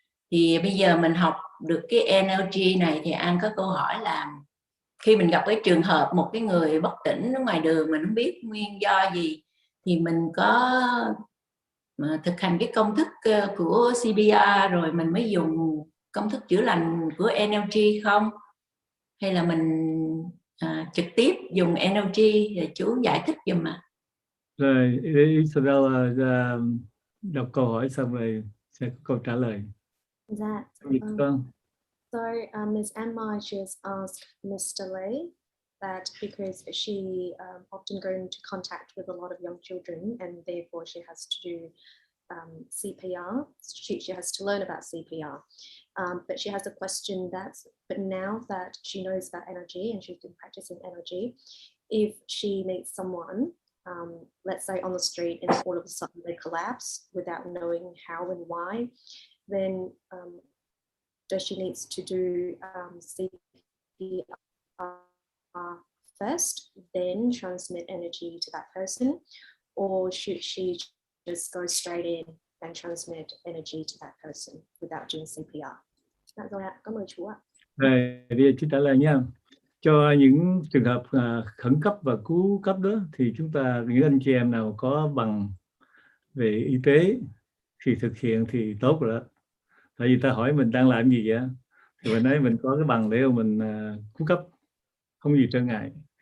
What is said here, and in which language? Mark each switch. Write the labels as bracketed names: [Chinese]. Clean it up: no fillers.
[Vietnamese] Thì bây giờ mình học được cái NLG này thì An có câu hỏi là khi mình gặp cái trường hợp một cái người bất tỉnh ở ngoài đường, mình không biết nguyên do gì, thì mình có thực hành cái công thức của CPR rồi mình mới dùng công thức chữa lành của NLG không? Hay là mình trực tiếp dùng NLG? Thì chú giải thích giùm ạ. Rồi Isabel đọc câu hỏi xong rồi sẽ có câu trả lời. Dạ. Con. [English] So Ms. Ann Mai, she has asked Mr. Lay that because she often go into contact with a lot of young children and therefore she has to do CPR. She has to learn about CPR. But she has a question but now that she knows about energy and she's been practicing energy, if she meets someone, let's say on the street, and all of a sudden they collapse without knowing how and why, then does she needs to do CPR first, then transmit energy to that person, or should she just go straight in and transmit energy to that person without doing CPR? [Vietnamese] Dạ rồi ạ, cảm ơn chú ạ. Rồi, bây giờ chị trả lời nha. Cho những trường hợp khẩn cấp và cứu cấp đó thì chúng ta, những anh chị em nào có bằng về y tế thì thực hiện thì tốt rồi đó. Tại vì ta hỏi mình đang làm gì vậy thì mình nói mình có cái bằng để mà mình cứu cấp, không gì trở ngại.